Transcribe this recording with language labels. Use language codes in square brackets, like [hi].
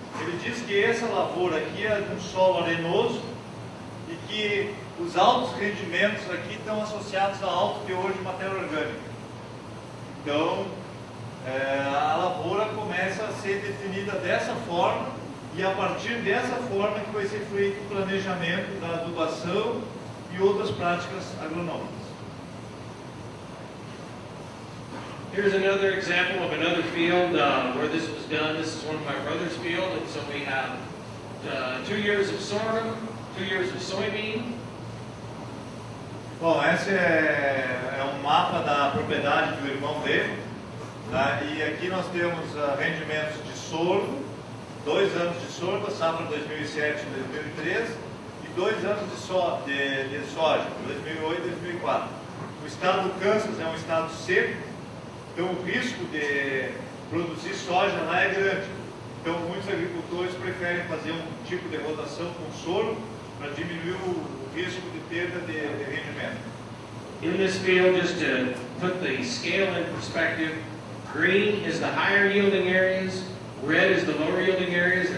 [pt] Ele diz que essa lavoura aqui é de um solo arenoso e que os altos rendimentos aqui estão associados a alto teor de matéria orgânica. Então, a lavoura começa a ser definida dessa forma e a partir dessa forma que vai ser feito o planejamento da adubação e outras práticas agronômicas. [en] Here's another example of another field where this was done. This is one of my brother's field, and so we have 2 years of sorghum, 2 years of soybean. [pt] Bom, esse é um mapa da propriedade do irmão dele, tá? E aqui nós temos rendimentos de sorgo, 2 anos de sorgo, safra 2007 e 2013, e 2 anos de soja, 2008 e 2004. O estado do Kansas é um estado seco, então o risco de produzir soja lá é grande. Então muitos agricultores preferem fazer um tipo de rotação com sorgo para diminuir o risco de perda de rendimento. [en] In this field, just to put the scale in perspective, green is the higher yielding areas, red is the lower yielding areas.